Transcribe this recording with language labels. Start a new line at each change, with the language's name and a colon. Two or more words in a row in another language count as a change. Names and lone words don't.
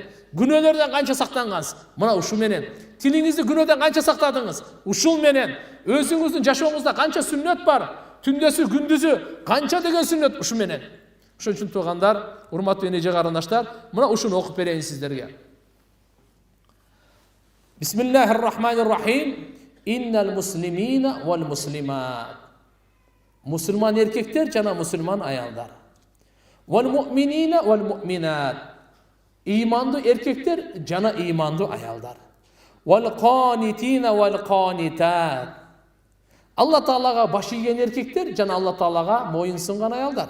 Kyrgyz: Күнөөлөрдөн канча сактангансыз? Мына ушул менен. Тилиңизди күнөөдөн канча сактадыңыз? Ушул менен. Өзүңүздүн жашооңузда канча сүннөт бар? Түндөсү, күндүзү канча деген сүннөт ушул менен. Ошон үчүн туугандар, урматтуу эне карындаштар, мына ушуну окуп берейин сиздерге.
Arabic: بسم الله الرحمن الرحيم. إن المسلمين والمسلمات.
Kyrgyz: Мусулман эркектер жана мусулман аялдар.
Arabic: والمؤمنين والمؤمنات.
Kyrgyz: Имандуу эркектер жана имандуу аялдар.
Arabic: والقانتين والقانتات.
Kyrgyz: Алла таалага баш ийген эркектер жана Алла таалага моюн сунган аялдар.